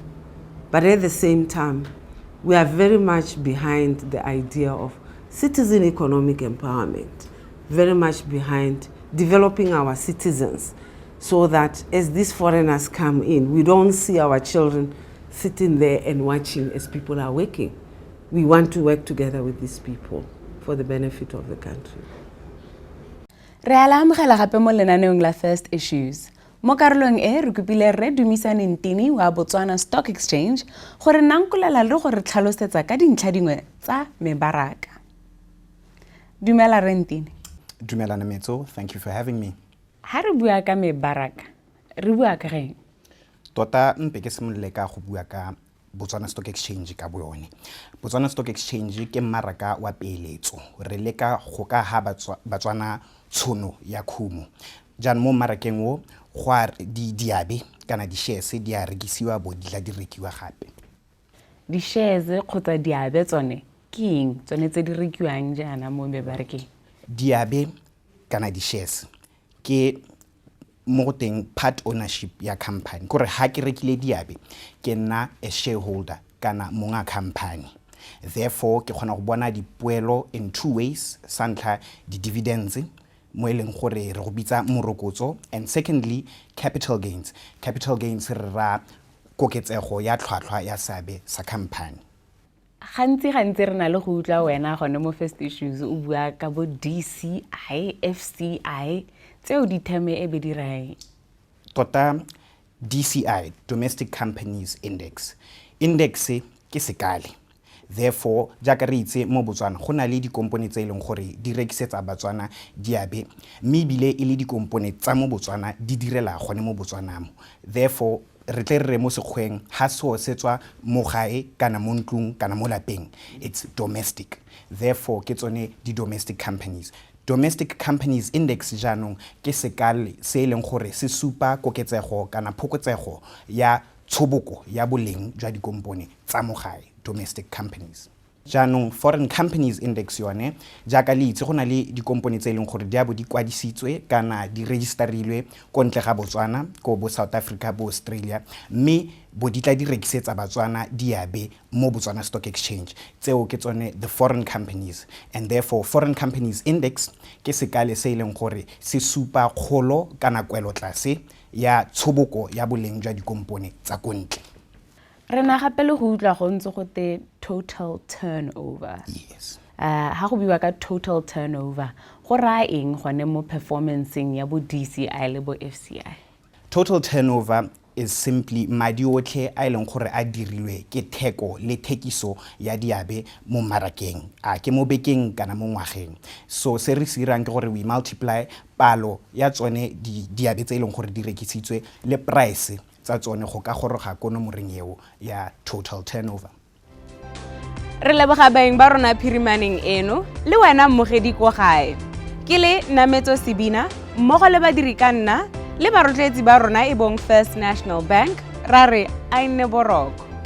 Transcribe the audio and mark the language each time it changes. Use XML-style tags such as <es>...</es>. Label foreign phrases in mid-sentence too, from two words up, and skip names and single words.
<en>But at the same time, we are very much behind the idea of citizen economic empowerment, very much behind developing our citizens so that as these foreigners come in, we don't see our children sitting there and watching as people are working. We want to work together with these people for the benefit of the country.</en> <tn>Re a la amogela gape mo lenaneong la First Issues. Mo karolong e re kopile Rre Dumisani Ntini wa Botswana Stock Exchange gore nankolela le gore tlhalosetsa ka dintlha dingwe tsa mebaraka. Dumela Rre Ntini. Dumela Nametso,</tn> <en>thank you for having me.</en> <tn>Ha re bua ka mebaraka, re bua ka reng? tota mpe ke simolole ka go bua ka Botswana Stock Exchange ka boyone. Botswana Stock Exchange ke mmaraka wa peeletso re leka go ka ha Batswana tshono ya khumo. Jan mo mmarakeng wo go a diabe kana di shares di a rekisiwa bo di tla di rekiwa gape. Di shares kgotsa diabe tsone ke eng tsone tse di rekiwang jana mo mebarekeng? Diabe kana di shares ke mo go teng</tn> <en>part ownership</en> <tn>ya company kore ha ke rekile diabe ke nna</tn> <en>a shareholder</en> <tn>kana monga company, therefore ke kgona go bona dipoelo</tn> <en>in two ways.</en> <tn>Santlha di dividends mo eleng gore re go bitsa morokotso,</tn> <en>and secondly capital gains</en> <tn>re ra koketsego ya tlhwatlhwa ya seabe sa company. Gantsi re na le go utlwa wena gone mo First Issues o bua ka bo DCI, FCI tseo di theme e be di rai. Tota DCI, Domestic Companies Index ke sekale, therefore jaaka re itse mo Botswana go na le dikompone tse eleng gore di rekisetsa Batswana diabe mme bile e le dikompone tsa mo Botswana di direla gone mo Botswana mo, therefore re tle re mo sekgweng ha so setswa mo gae kana mo ntlung kana mo lapeng,</tn> <en>it's domestic, therefore</en> <tn>ke tsone di</tn> <en>domestic companies.</en> <tn>Domestic Companies Index jaanong ke sekale se eleng gore se supa koketsego kana phokotsego ya tshoboko ya boleng jwa dikompone tsa mo gae,</tn> <en>domestic companies.</en> <tn>Jaanong Foreign Companies Index yone jaaka le itse go na le dikompone tse eleng gore di a bo di kwadisitswe kana di registerilwe ko ntle ga Botswana ko bo South Africa bo Australia mme bo di tla di rekisetsa Batswana diabe mo Botswana Stock Exchange, tseo ke tsone</tn> <en>the foreign companies, and therefore</en> <tn>Foreign Companies Index ke sekale se eleng gore se supa kgolo kana kwelo tlase ya tshoboko ya boleng jwa dikompone tsa kontle. Re na gape le go utlwa go ntse go te</tn> <en>total turnover. Yes.</en> <tn>Ha go biwa ka</tn> <en>total turnover</en> <tn>go ra eng gone mo performanceng ya bo DCI le bo FCI?</tn> <en>Total turnover is simply</en> <tn>madi otlhe a eleng gore a dirilwe ke theko le thekiso ya diabe mo mmarakeng a ke mo bekeng kana mo ngwageng. So se re sirang ke gore</tn> <en>we multiply</en> <tn>palo ya tsone diabe tse eleng gore di rekisitswe le price tsa tsone go ka goroga kono moreng eo ya</tn> <en>total turnover.</en> <tn>Re leboga baeng ba rona phirimaneng eno le wena mmogedi kwa gae. Ke le Nametso Sebina mmogo le badiri ka nna le barotletsi ba rona e bong First National Bank ra re a nne boroko.</tn>